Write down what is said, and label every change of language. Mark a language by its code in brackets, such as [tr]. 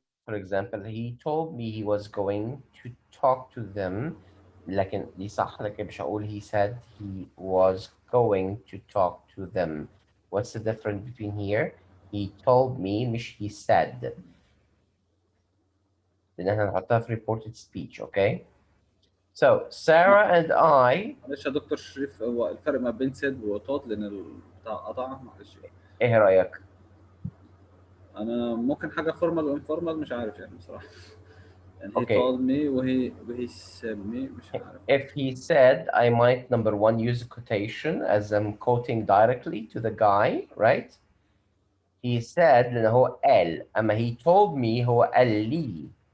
[en] For example, he told me he was going to talk to them. [ar] لكن دي صح لكن مش هقول [en] he said he was going to talk to them. What's the difference between here? He told me مش he said. [ar] لأن احنا هنحطها في reported speech. [en] Okay? So Sarah and I. [ar] معلش يا دكتور شريف، هو الفرق ما بين سيد وتوت لان البتاع قطع، معلش. ايه رأيك؟ انا ممكن حاجه فورمال وانفورمال، مش عارف يعني بصراحه. يعني he [en] Okay. told me وهي said me، [ar] مش عارف. [en] If he said, I might number one use a quotation as I'm quoting directly to the guy, right? He said [ar] لأن هو قال. أما [en] he told me [ar] هو قال لي.